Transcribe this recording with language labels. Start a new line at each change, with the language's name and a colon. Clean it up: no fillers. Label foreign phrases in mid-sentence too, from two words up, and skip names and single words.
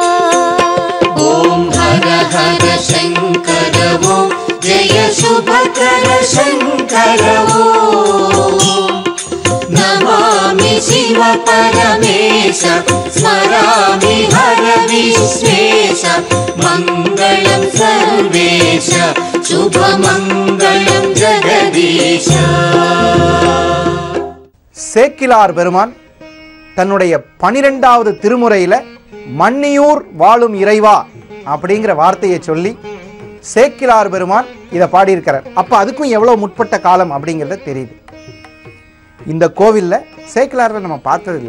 Sanskrit: ॐ हर हर शङ्कर ॐ जय शुभकर शङ्कर ओम नमामि शिव परमेश स्मरामि हर विश्वेश मङ्गलं सर्वेश शुभमङ्गलं जगदीश.
Tamil: சேக்கிழார் பெருமான் தன்னுடைய 12வது திருமுறையில மன்னியூர் வாழும் இறைவா அப்படிங்கிற வார்த்தையை சொல்லி சேக்கிழார் பெருமான் இதை பாடியிருக்கிறார். அப்ப அதுக்கும் எவ்வளவு முற்பட்ட காலம் அப்படிங்கிறத தெரியுது. இந்த கோவில்ல சேக்கிழார்ல நம்ம பார்த்ததில்லை.